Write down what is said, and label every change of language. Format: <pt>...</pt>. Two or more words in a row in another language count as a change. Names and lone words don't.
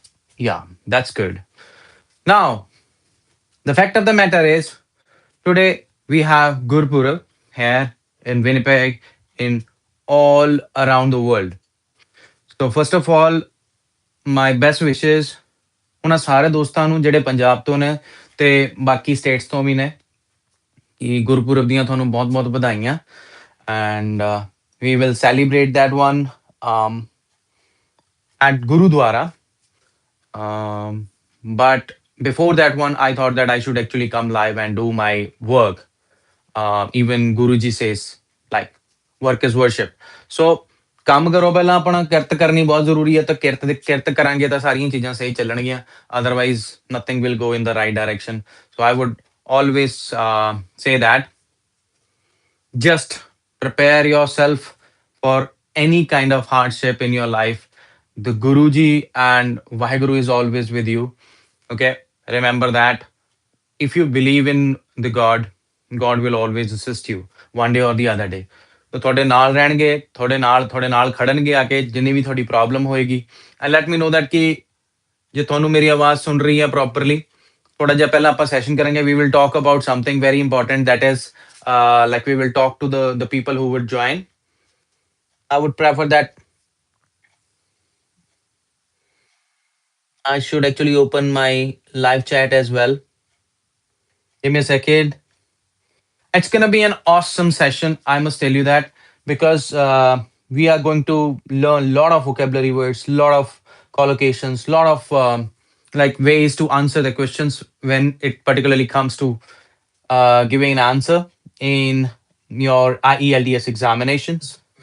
<en>Yeah, that's good. Now, the fact of the matter is, today we have Gurpurav here in Winnipeg, in all around the world. So, first of all, my best wishes</en> <pa>ਉਹਨਾਂ ਸਾਰੇ ਦੋਸਤਾਂ ਨੂੰ ਜਿਹੜੇ ਪੰਜਾਬ ਤੋਂ ਨੇ ਤੇ ਬਾਕੀ ਸਟੇਟਸ ਤੋਂ ਵੀ ਨੇ ਕਿ ਗੁਰਪੁਰਬ ਦੀਆਂ ਤੁਹਾਨੂੰ ਬਹੁਤ ਬਹੁਤ ਵਧਾਈਆਂ ਐਂਡ</pa> <en>we will celebrate that one um, at Gurudwara. But before that one, I thought that I should actually come live and do my work. Even Guruji says, like, work is worship. So,</en> <pa>ਕੰਮ ਕਰੋ ਪਹਿਲਾਂ ਆਪਣਾ ਕਿਰਤ ਕਰਨੀ ਬਹੁਤ ਜ਼ਰੂਰੀ ਹੈ ਤਾਂ ਕਿਰਤ ਕਰਾਂਗੇ ਤਾਂ ਸਾਰੀਆਂ ਚੀਜ਼ਾਂ ਸਹੀ ਚੱਲਣਗੀਆਂ</pa> <en>otherwise nothing will go in the right direction. So I would always say that just prepare yourself for any kind of hardship in your life. The Guruji and Vaheguru is always with you. Okay, remember that. If you believe in the God, God will always assist you one day or the other day.</en> <pa>तो ਤੁਹਾਡੇ ਨਾਲ ਰਹਿਣਗੇ ਤੁਹਾਡੇ ਨਾਲ ਖੜਨਗੇ ਆ ਕੇ ਜਿੰਨੀ ਵੀ ਤੁਹਾਡੀ ਪ੍ਰੋਬਲਮ ਹੋਏਗੀ</pa> <en>and let me know that</en> <pa>ਕਿ ਜੇ ਤੁਹਾਨੂੰ ਮੇਰੀ ਆਵਾਜ਼ ਸੁਣ ਰਹੀ ਹੈ ਪ੍ਰੋਪਰਲੀ ਥੋੜਾ ਜਿਹਾ ਪਹਿਲਾਂ ਆਪਾਂ ਸੈਸ਼ਨ ਕਰਾਂਗੇ</pa> <en>we will talk about something very important that is like we will talk to the people who would join. I would prefer that I should actually open my live chat as well. Give me a second. It's gonna be an awesome session. I must tell you that because we are going to learn a lot of vocabulary words, lot of collocations, lot of like ways to answer the questions when it particularly comes to giving an answer in your IELTS examinations.</en>